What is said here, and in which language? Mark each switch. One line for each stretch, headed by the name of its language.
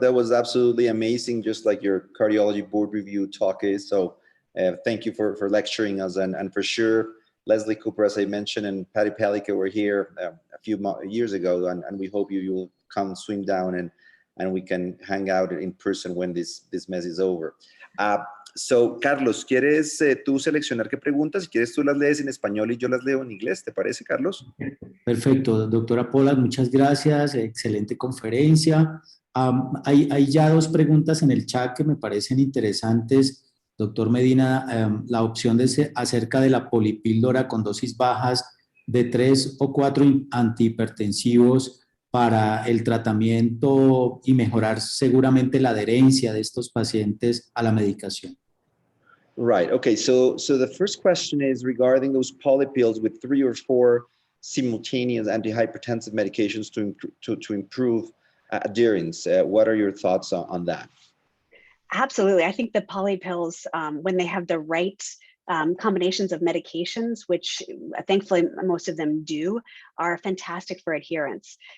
English: That was absolutely amazing, just like your cardiology board review talk is. So thank you for lecturing us, and for sure, Leslie Cooper, as I mentioned, and Patty Palika were here a few years ago, and we hope you will come swing down and we can hang out in person when this mess is over.
Spanish: So, Carlos, ¿quieres tú seleccionar qué preguntas? Si quieres, tú las lees en español y yo las leo en inglés. ¿Te parece, Carlos? Perfecto, doctora Pollak, muchas gracias. Excelente conferencia. Hay ya 2 preguntas en el chat que me parecen interesantes. Doctor Medina, la opción acerca de la polipíldora con dosis bajas de 3 o 4 antihipertensivos para el tratamiento y mejorar seguramente la adherencia de estos pacientes a la medicación.
English: Right. Okay. So the first question is regarding those polypills with 3 or 4 simultaneous antihypertensive medications to improve adherence. What are your thoughts on that? Absolutely. I think the polypills, when they have the right combinations of medications, which thankfully most of them do, are fantastic for adherence.